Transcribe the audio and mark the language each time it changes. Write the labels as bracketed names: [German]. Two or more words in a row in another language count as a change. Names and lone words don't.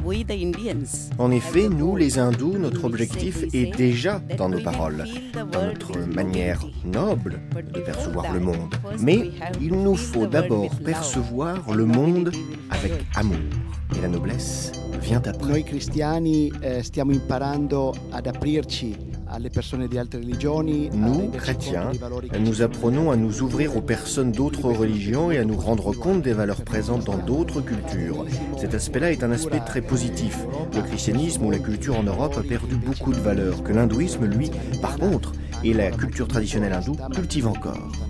[French] En effet, nous, les hindous, notre objectif est déjà dans nos paroles, dans notre manière noble de percevoir le monde. Mais il nous faut d'abord percevoir le monde avec amour. Et la noblesse vient après. [Italian] Noi cristiani stiamo imparando ad aprirci. [French] Nous, chrétiens, nous apprenons à nous ouvrir aux personnes d'autres religions et à nous rendre compte des valeurs présentes dans d'autres cultures. Cet aspect-là est un aspect très positif. Le christianisme ou la culture en Europe a perdu beaucoup de valeurs, que l'hindouisme, lui, par contre, et la culture traditionnelle hindoue, cultive encore.